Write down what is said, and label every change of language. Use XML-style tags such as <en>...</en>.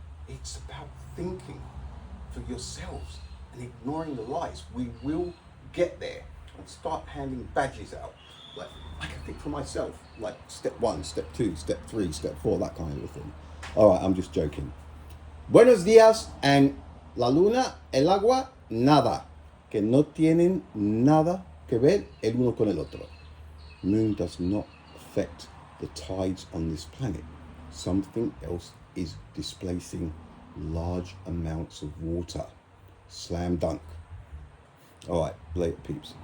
<en>It's about thinking for yourselves and ignoring the lies. We will get there and start handing badges out. Like, I can think for myself, like step 1, step 2, step 3, step 4, that kind of thing. All right, I'm just joking.</en> <es>Buenos días, and la luna, el agua, nada. Que no tienen nada que ver el uno con el otro.</es> <en>Moon does not affect the tides on this planet. Something else is displacing large amounts of water. Slam dunk. All right, later peeps.</en>